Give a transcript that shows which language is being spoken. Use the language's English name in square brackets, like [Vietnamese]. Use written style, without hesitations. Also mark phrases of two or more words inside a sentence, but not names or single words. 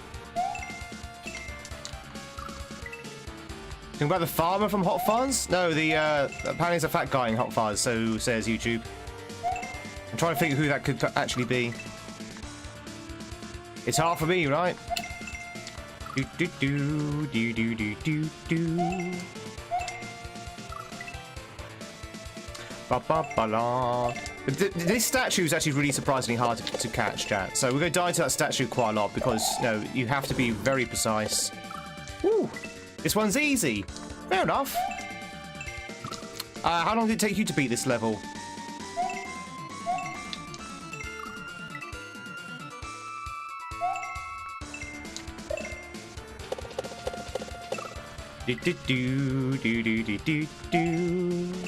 [English] Think about the farmer from Hot Fuzz? No, apparently it's a fat guy in Hot Fuzz, so says YouTube. I'm trying to think who that could actually be. It's hard for me, right? Do do do do do do do do. Ba ba ba la. This statue is actually really surprisingly hard to catch, chat. So we're going to dive into that statue quite a lot because you have to be very precise. Woo! This one's easy. Fair enough. How long did it take you to beat this level? Do do do do do do do do.